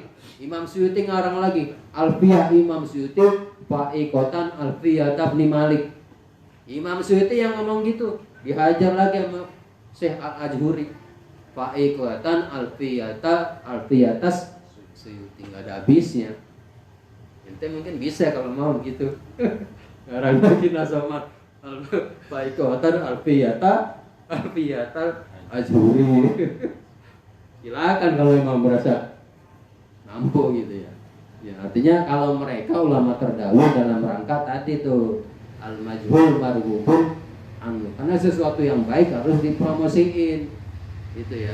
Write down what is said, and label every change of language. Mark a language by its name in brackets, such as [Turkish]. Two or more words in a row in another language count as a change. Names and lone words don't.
[Indonesian] Imam Suyuti ngarang lagi alfiyah Imam Suyuti [Arabic] فائقة ألفية ابن مالك. [Indonesian] Imam Suyuti yang ngomong gitu dihajar lagi sama Syekh Al-Ajhuri. [Arabic] فائقةً ألفيةَ السيوطي, [Indonesian] nggak ada habisnya. Ente mungkin bisa kalau mau gitu. Ngarang lagi [Arabic] نظمت فائقةً ألفيةَ الأجهوري. [Indonesian] Silakan kalau memang merasa mampu gitu ya. Ya artinya kalau mereka ulama terdahulu dalam rangka tadi tuh [Arabic] المجهول مرغوب عنه, [Indonesian] karena sesuatu yang baik harus dipromosiin gitu ya.